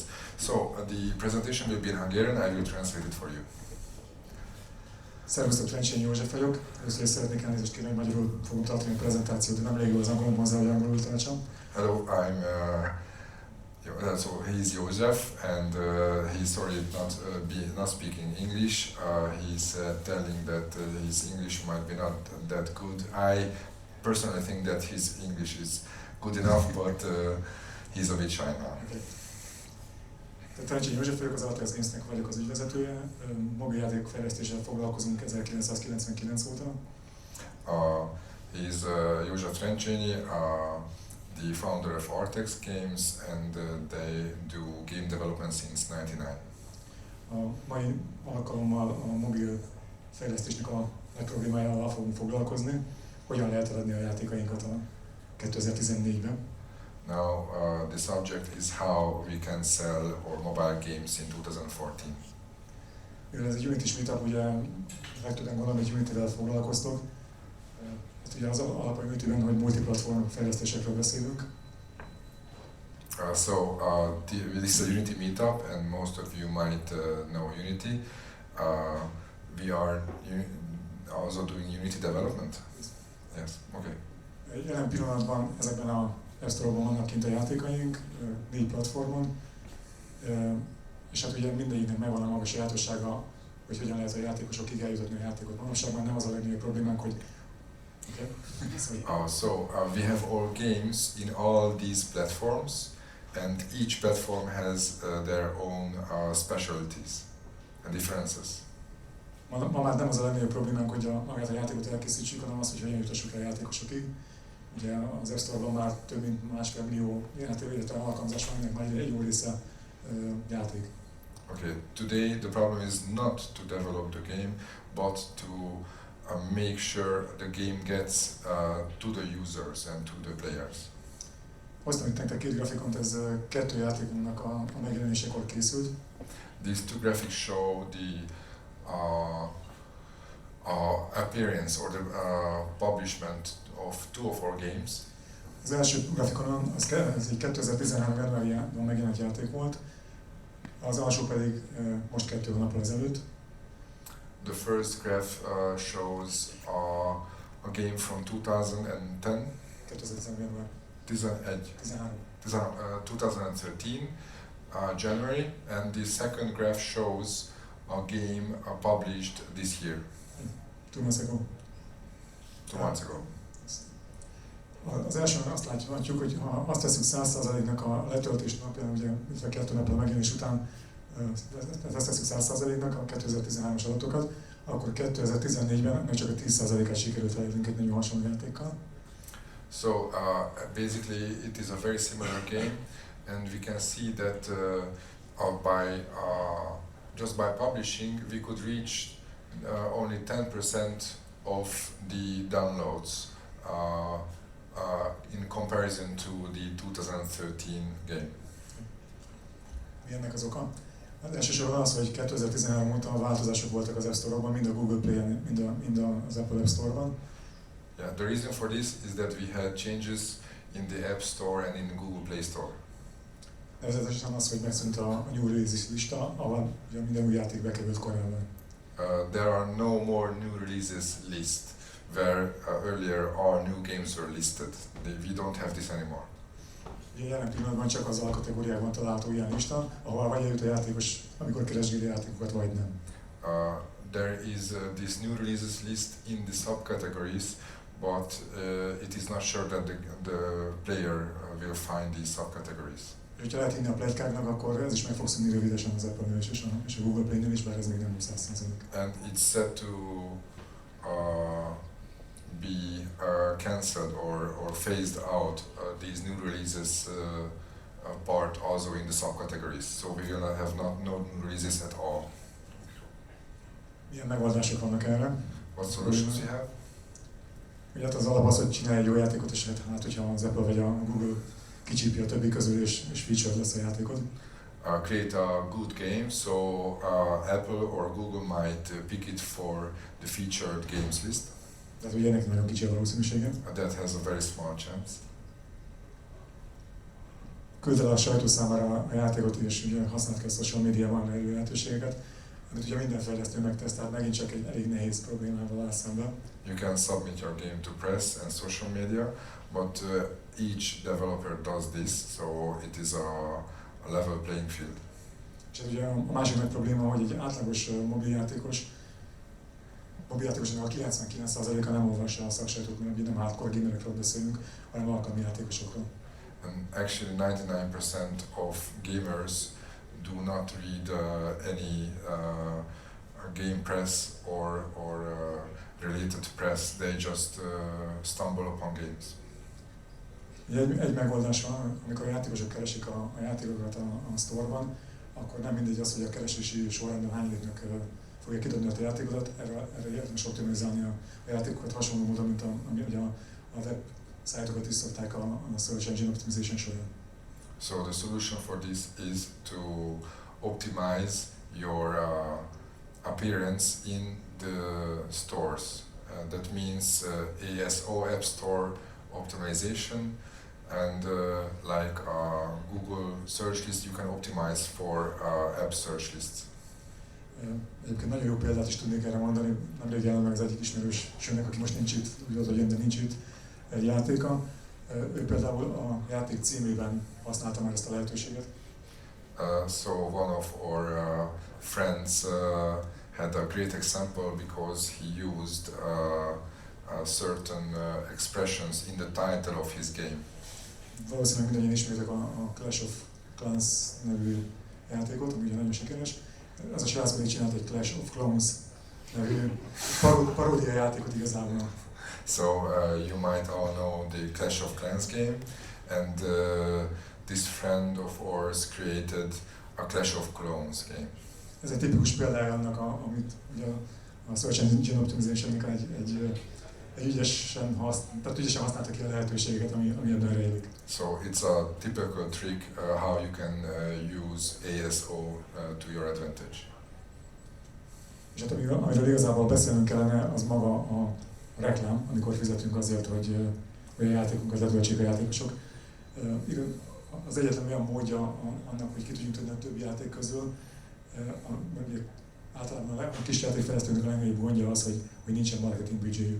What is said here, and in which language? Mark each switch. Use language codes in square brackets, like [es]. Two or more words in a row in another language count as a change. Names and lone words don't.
[en] So the presentation will be in Hungarian, I will translate it for you. [hu] Szervusztok, Trencsényi József vagyok. Először is szeretnék elnézést kérni, hogy magyarul fogom tartani a prezentációt, de nem elég jó az angolom hozzá, hogy angolul tartsam. [en] Hello, I'm so he's Joseph, and he's sorry not speaking English. He's telling that his English might be not that good. I personally think that his English is good enough, but he's a bit shy now. Okay. [hu] Trencsényi József vagyok, az Airglass Gamesnek vagyok az ügyvezetője. Mobiljáték fejlesztéssel foglalkozunk 1999 óta. [en] He's József Trencsényi, the founder of Airglass Games, and they do game development since 99. [hu] A mai alkalommal a mobil fejlesztésnek a nagy problémájával fogunk foglalkozni, hogyan lehet eladni a játékainkat a 2014-ben. [en] Now the subject is how we can sell our mobile games in 2014. [hu] Mivel ez egy Unity Meetup, ugye legtöbben gondolom, hogy Unity-vel foglalkoztok. Hát ugye az alap a Unity-ben, hogy multiplatform fejlesztésekről beszélünk. [en] This is a Unity meetup, and most of you might know Unity. We are also doing Unity development. Yes, okay. [hu] Jelen pillanatban ezekben a App Store-ban vannak kint a játékaink, 4 platformon, és hát ugye mindegyiknek megvan a maga sajátossága, hogy hogyan lehet a játékosokig eljutatni a játékot. Manapságban nem az a legnagyobb problémánk, hogy [en] we have all games in all these platforms, and each platform has their own specialties and differences. [hu] Ma már nem az a legnagyobb problémánk, hogy magát a játékot elkészítsük, hanem az, hogy hogyan jutassuk el a játékosokig. Ugye az App Store-ban már több mint 1,5 millió játék, illetve alkalmazás van, ennek már egy jó része játék. [en] Okay, today the problem is not to develop the game, but to make sure the game gets to the users and to the players. [hu] Hoztam itt nektek két grafikont, ez 2 játékunknak a megjelenésekor készült. [en] These two graphics show the appearance or the publishment of 2 of our games. [hu] Az első grafikonon ez egy 2013. januárjában megjelent játék volt, az alsó pedig most 2 hónappal ezelőtt. [en] The first graph shows a game from 2010. 2013 January, and the second graph shows a game published this year. 2 months ago. 2 months ago. [hu] Az elsőben azt látjuk, hogy ha azt veszünk 100%-nak a letöltés napján, ugye 2 nappal megjelenés után, tehát ezt veszünk 100%-nak a 2013-as adatokat, akkor 2014-ben meg csak a 10%-át sikerült elérnünk egy nagyon hasonló játékkal. [en] So basically it is a very similar game, and we can see that just by publishing we could reach only 10% of the downloads in comparison to the 2013 game. [hu] Mi ennek az oka? Hát elsősorban az, hogy 2013 óta változások voltak az App Store-ban, mind a Google Play-en, mind az Apple App Store-ban. [en] Yeah, the reason for this is that we had changes in the App Store and in the Google Play Store. [hu] Nevezetesen az, hogy megszűnt a [en] new releases [hu] lista, ahol ugye minden új játék bekerült korábban. [en] There are no more new releases list where earlier our new games were listed. We don't have this anymore. [hu] Jelen pillanatban csak az alkategóriákban található ilyen lista, ahol vagy eljut a játékos, amikor keresgéli játékokat, vagy nem. [en] There is this new releases list in the subcategories, but it is not sure that the player will find these subcategories. [hu] És ha lehet hinni a pletykáknak, akkor ez is meg fog szűnni rövidesen az Apple-nél és a Google Play-nél is, bár ez még nem 100%. [en] And it's set to be cancelled or phased out these new releases part also in the subcategories. So we will have no new releases at all. [hu] Milyen megoldások vannak erre? [en] What solutions you have? [hu] Ugye hát az alap az, hogy csinálj egy jó játékot, és hát hogyha az Apple vagy a Google kicsípi a többi közül, és featured lesz a játékod. [en] Create a good game, so Apple or Google might pick it for the featured games list. [hu] Tehát ugye ennek nagyon kicsi a valószínűsége. [en] That has a very small chance. [hu] Küld el a sajtó számára a játékot, és ugye használd ki a social médiában elő lehetőségeket. De ugye minden fejlesztő megtesztelt, megint csak egy elég nehéz problémával áll szemben. [en] You can submit your game to press and social media, but each developer does this, so it is a level playing field. [hu] És ez ugye a másik nagy probléma, hogy egy átlagos mobiljátékosnak a 99%-a nem olvassa a szaksajtót, mert ugye nem hardcore gamerekről beszélünk, hanem alkalmi játékosokról. [en] And actually 99% of gamers do not read any game press or related press, they just stumble upon games. [hu] Egy megoldás van, amikor a játékosok keresik a játékokat a store-ban, akkor nem mindegy az, hogy a keresési sorrendben hányadiknak fogja kidobni a játékodat, erre érdemes optimalizálni a játékokat hasonló módon, mint ami a web szájtokat is szokták a [en] Search Engine Optimization [hu] során. [en] So the solution for this is to optimize your appearance in the stores. That means ASO App Store optimization, and like Google search list, you can optimize for app search lists. [hu] Egyébként nagyon jó példát is tudnék erre mondani. Nemrég jelent meg az egyik ismerősömnek, aki most nincs itt, úgy volt, hogy jön, de nincs itt, egy játéka. Ő például a játék címében használta már ezt a lehetőséget. [en] So one of our friends had a great example because he used certain expressions in the title of his game. [hu] Valószínűleg mindannyian ismeritek a Clash of Clans nevű játékot, ami ugye nagyon sikeres. Ez a srác pedig csinált egy Clash of Clones nevű paródia játékot igazából. [en] So you might all know the Clash of Clans game, and this friend of ours created a Clash of Clones game. [hu] Ez egy tipikus példája annak, amit ugye a [en] Search Engine Optimization- [hu] nek egy ügyesen használta ki a lehetőségeket, ami ebben rejlik. [en] So it's a typical trick how you can use ASO to your advantage. [hu] És hát amiről igazából beszélnünk kellene, az maga a reklám, amikor fizetünk azért, hogy a játékunkat letöltsék a játékosok. Az egyetlen olyan módja annak, hogy ki tudjunk tenni a többi játék közül, általában a kis játékfejlesztőnek a legnagyobb gondja az, hogy nincsen marketing büdzséjük.